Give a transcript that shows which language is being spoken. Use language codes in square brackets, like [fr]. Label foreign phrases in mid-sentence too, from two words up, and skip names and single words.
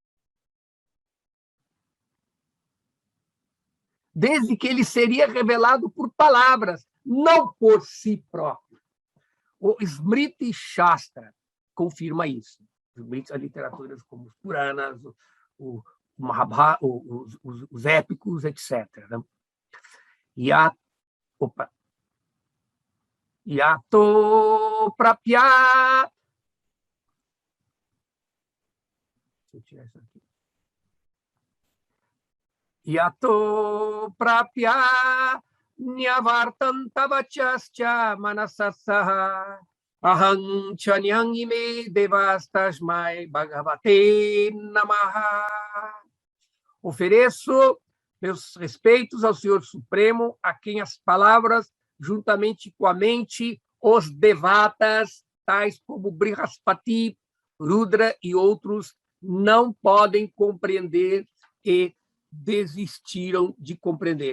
[pt] Desde que ele seria revelado por palavras, não por si próprio. O Smriti Shastra confirma isso. As literaturas como os Puranas, o Mahabharata, os épicos, etc. [sa] Yato prapya. [pt] Deixa eu tirar isso aqui. [sa] Yato prapya nyavartantavachascha manasassaha Aham chanyang ime devastasmai bhagavate namaha. [pt] Ofereço meus respeitos ao Senhor Supremo, a quem as palavras, juntamente com a mente, os devatas, tais como Brihaspati, Rudra e outros, não podem compreender e desistiram de compreender.